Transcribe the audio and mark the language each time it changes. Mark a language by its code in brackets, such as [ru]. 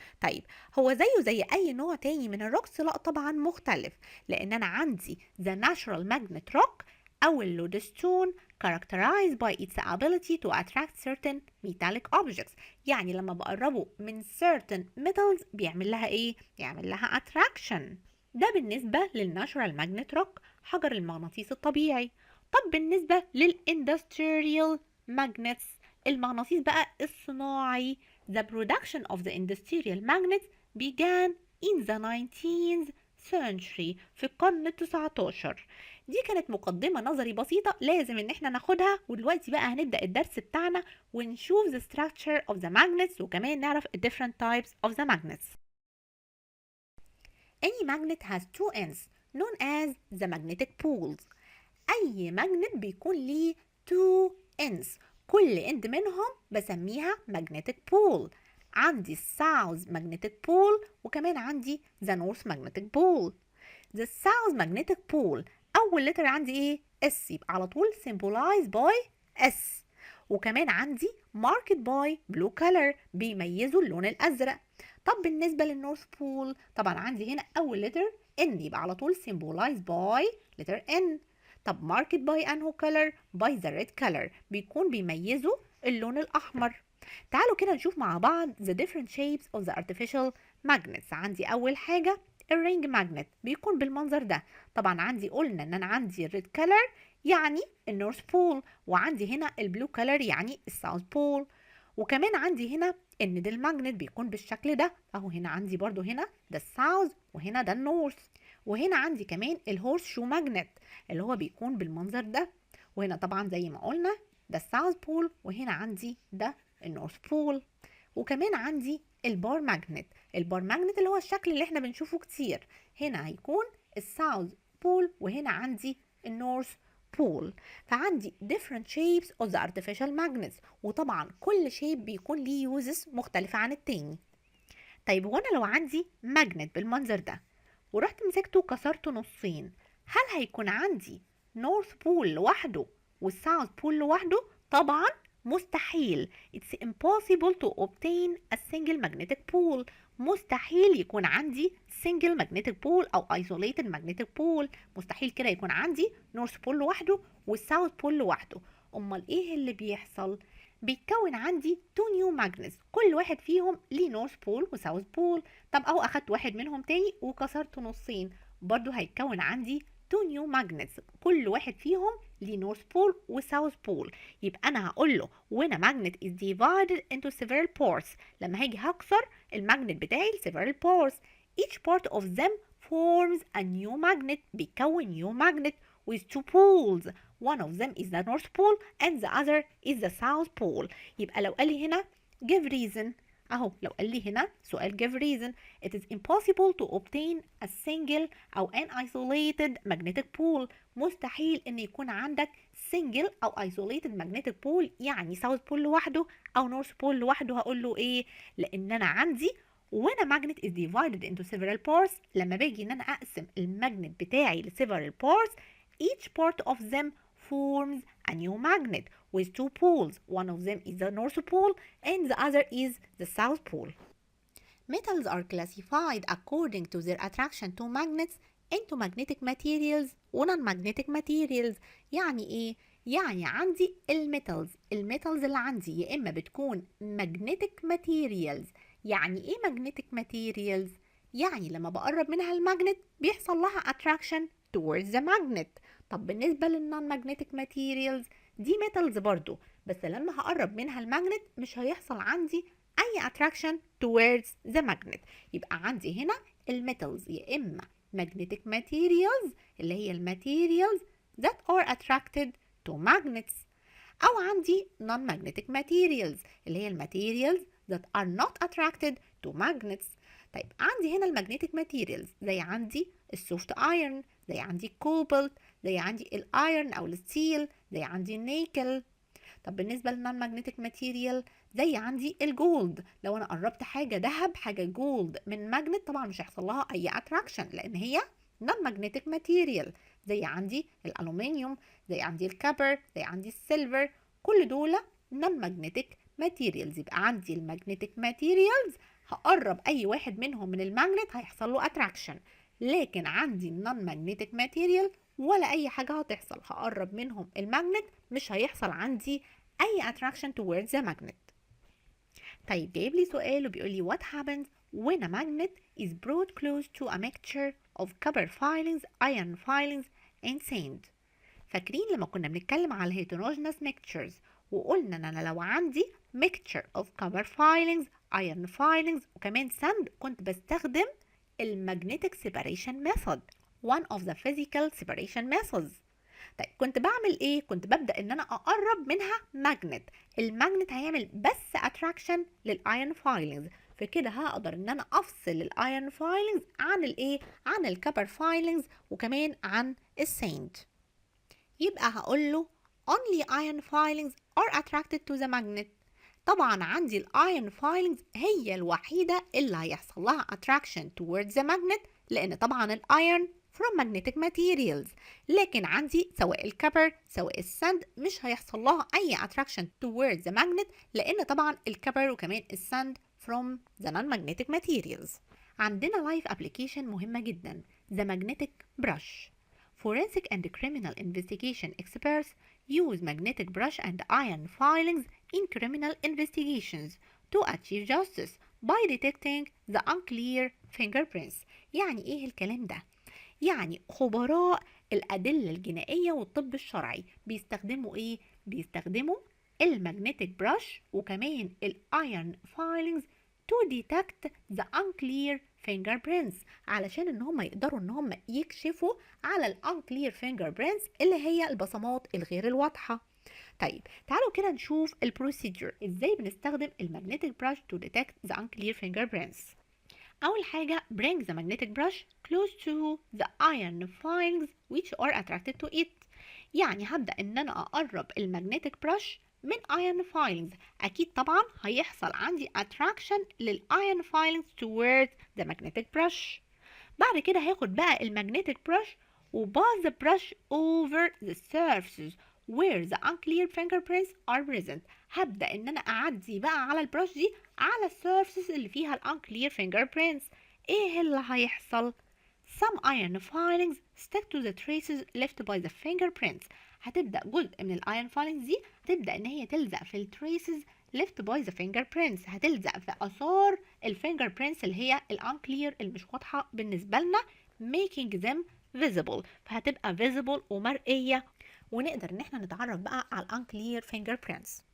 [ar] طيب هو زيه زي أي نوع تاني من الروكس؟ لا طبعا مختلف، لأن أنا عندي [en] the natural magnet rock [ar] أو اللودستون [en] characterized by its ability to attract certain metallic objects. [ar] يعني لما بقربه من [en] certain metals [ar] بيعمل لها ايه؟ يعمل لها attraction. ده بالنسبة للناتشورال ماجنت روك، حجر المغناطيس الطبيعي. [en] طب بالنسبة للindustrial magnets، [ar] المغناطيس بقى الصناعي، [en] the production of the industrial magnets began in the 19th century، [ar] في القرن ال19. دي كانت مقدمة نظري بسيطة لازم ان احنا ناخدها، ودلوقتي بقى هنبدأ الدرس بتاعنا ونشوف [en] the structure of the magnets، [ar] وكمان نعرف [en] the different types of the magnets. Any magnet has two ends known as the magnetic poles. [ar] أي ماجنت بيكون ليه [en] two ends، [ar] كل end منهم بسميها magnetic pole. عندي [en] south magnetic pole [ar] وكمان عندي [en] the north magnetic pole. The south magnetic pole [ar] أول [en] letter [ar] عندي إيه؟ [en] S، [ar] يبقى على طول [en] symbolized by S. [ar] وكمان عندي [en] marked by blue color، [ar] بيميزوا اللون الأزرق. طب بالنسبة للنورث بول طبعا عندي هنا أول letter N، يبقى على طول [en] symbolized by letter N. [ar] طب [en] marked by [ar] أنهو [en] color؟ by the red color، [ar] بيكون بيميزوا اللون الأحمر. تعالوا كده نشوف مع بعض [en] the different shapes of the artificial magnets. [ar] عندي أول حاجة الرينج ماجنت، بيكون بالمنظر ده. طبعا عندي قلنا ان انا عندي الريد كلر يعني النورث بول، وعندي هنا البلو كلر يعني الساوث بول. وكمان عندي هنا ان ده الماجنت بيكون بالشكل ده اهو، هنا عندي برضو هنا ده الساوث وهنا ده النورث. وهنا عندي كمان الهورس شو ماجنت اللي هو بيكون بالمنظر ده، وهنا طبعا زي ما قلنا ده الساوث بول، وهنا عندي ده النورث بول. وكمان عندي البار ماجنت، البار ماجنت اللي هو الشكل اللي احنا بنشوفه كتير، هنا هيكون الساوث بول وهنا عندي النورث بول. فعندي [en] different shapes of the artificial magnets، [ar] وطبعا كل شيب بيكون ليه uses مختلفة عن التاني. طيب وانا لو عندي ماجنت بالمنظر ده ورحت مسكته وكسرته نصين، هل هيكون عندي نورث بول لوحده والساوث بول لوحده؟ طبعا مستحيل. [en] It's impossible to obtain a single magnetic pole. [ar] مستحيل يكون عندي [en] single magnetic pole [ar] أو [en] isolated magnetic pole. [ar] مستحيل كده يكون عندي north pole لوحده والساوث pole لوحده. أمال إيه اللي بيحصل؟ بيتكون عندي [en] two new magnets، [ar] كل واحد فيهم ليه north pole وساوث pole. طب أهو أخدت واحد منهم تاني وكسرته نصين، برضو هيتكون عندي [en] two new magnets، [ar] كل واحد فيهم ليه north pole وساوث pole. يبقى انا هقول له [en] when a magnet is divided into several parts، [ar] لما هاجي هكسر الماجنت بتاعي ل [en] several parts each part of them forms a new magnet، [ar] بيكون [en] new magnet with two poles. one of them is the north pole and the other is the south pole. [ar] يبقى لو قال لي هنا [en] give reason، [ar] اهو لو قال لي هنا سؤال [en] give reason it is impossible to obtain a single أو an isolated magnetic pole. [ar] مستحيل ان يكون عندك single أو isolated magnetic pole، يعني south pole لوحده أو north pole لوحده. هقول له ايه؟ لأن أنا عندي [en] when a magnet is divided into several parts، [ar] لما باجي ان انا اقسم الماجنت بتاعي ل [en] several parts each part of them forms a new magnet with two poles. One of them is the north pole and the other is the south pole. Metals are classified according to their attraction to magnets into magnetic materials و non-magnetic materials. [ar] يعني ايه؟ يعني عندي الميتالز اللي عندي يا اما بتكون magnetic materials. يعني ايه magnetic materials؟ يعني لما بقرب منها الماجنت بيحصل لها [en] attraction towards the magnet. [ar] طب بالنسبة للنون magnetic materials دي metals برضو، بس لما هقرب منها الماجنت مش هيحصل عندي أي [en] attraction towards the magnet. [ar] يبقى عندي هنا الميتالز يا إما magnetic materials اللي هي الماتيريالز [en] that are attracted to magnets، [ar] أو عندي non-magnetic materials اللي هي الماتيريالز [en] that are not attracted to magnets. [ar] طيب عندي هنا المagnetic materials زي عندي السوفت ايرون، زي عندي الكوبالت، زي عندي الايرون او الستيل، زي عندي النيكل. طب بالنسبة للنون ماجنتيك ماتيريال زي عندي الجولد، لو انا قربت حاجة ذهب حاجة جولد من ماجنت طبعا مش هيحصل لها اي اتراكشن لان هي نون ماجنتيك ماتيريال. زي عندي الالومنيوم، زي عندي الكبر، زي عندي السيلفر، كل دول نون ماجنتيك ماتيريالز. يبقى عندي الماجنتيك ماتيريالز هقرب اي واحد منهم من الماجنت هيحصل له اتراكشن، لكن عندي النون ماجنتيك ماتيريال ولا اي حاجة هتحصل، هقرب منهم الماجنت مش هيحصل عندي أي [en] attraction towards the magnet. [ar] طيب جايب لي سؤال وبيقول لي [en] what happens when a magnet is brought close to a mixture of copper filings, iron filings and sand. [ar] فاكرين لما كنا بنتكلم على [en] heterogeneous mixtures [ar] وقلنا ان انا لو عندي [en] mixture of copper filings, iron filings وكمان sand [ar] كنت بستخدم [en] magnetic separation method, one of the physical separation methods. [ar] طيب كنت بعمل ايه؟ كنت ببدأ ان انا اقرب منها ماجنت، الماجنت هيعمل بس اتراكشن للايرون فايلنجز، فكده هقدر ان انا افصل الايرون فايلنجز عن الايه؟ عن الكبر فايلنجز وكمان عن الساند. يبقى هقول له [en] only iron filings are attracted to the magnet. [ar] طبعا عندي الايرون فايلنجز هي الوحيدة اللي هيحصل لها [en] attraction towards the magnet [ar] لان طبعا الايرون from magnetic materials، لكن عندي سواء الكبر سواء الساند مش هيحصل لها اي attraction towards the magnet لان طبعا الكبر وكمان الساند from the non-magnetic materials. عندنا [en] life application [ar] مهمة جدا [en] the magnetic brush. Forensic and criminal investigation experts use magnetic brush and iron filings in criminal investigations to achieve justice by detecting the unclear fingerprints. [ar] يعني ايه الكلام ده؟ يعني خبراء الأدلة الجنائية والطب الشرعي بيستخدموا ايه؟ بيستخدموا المagnetic brush وكمان الايرون فايلنجز [en] to detect the unclear fingerprints [ar] علشان ان هم يقدروا ان هم يكشفوا على unclear fingerprints اللي هي البصمات الغير الواضحة. طيب تعالوا كده نشوف البروسيدور ازاي بنستخدم المagnetic brush [en] to detect the unclear fingerprints. [ar] أول حاجة [en] bring the magnetic brush close to the iron filings which are attracted to it. [ar] يعني هبدأ إن أنا أقرب المagnetic brush من iron filings، أكيد طبعا هيحصل عندي attraction للiron filings towards the magnetic brush. بعد كده هاخد بقى [en] المagnetic brush وباص the brush over the surfaces where the unclear fingerprints are present. [ar] هبدأ ان انا اعدي بقى على البرش دي على السيرفيسز اللي فيها الانكلير fingerprints. ايه اللي هيحصل؟ [en] some iron filings stick to the traces left by the fingerprints. [ar] هتبدأ جزء من الايرون filings دي هتبدأ ان هي تلزق في التريسز left by the fingerprints، هتلزق في اثار الفينجربرينتس اللي هي الانكلير اللي مش واضحة بالنسبة لنا [en] making them visible، [ar] فهتبقى visible ومرئية ونقدر ان احنا نتعرف بقى على unclear fingerprints.